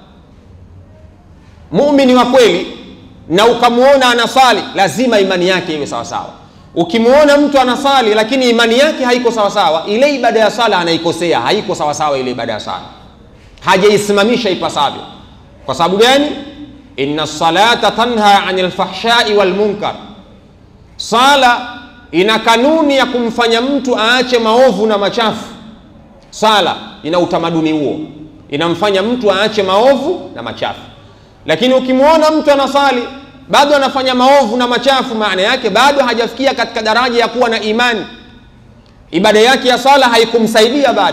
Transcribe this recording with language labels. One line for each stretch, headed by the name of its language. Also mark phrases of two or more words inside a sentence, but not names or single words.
Swahili: Muumini wa kweli na ukamuona anasali, lazima imani yake iwe sawa sawa. Ukimuona mtu anasali lakini imani yake haiko sawa sawa, ile ibada ya sala anaikosea, haiko sawa sawa ile ibada ya sala, hajaisimamisha ipasavyo. Kwa sababu gani?
Arabic: إن الصلاة تنهى عن الفحشاء والمنكر,
Swahili: sala ina kanuni ya kumfanya mtu aache maovu na machafu. Sala ina utamaduni huo, inamfanya mtu aache maovu na machafu. Lakini ukimuona mtu anasali bado anafanya maovu na machafu, maana yake bado hajafikia katika daraja ya kuwa na imani, ibada yake ya sala haikumsaidia bado.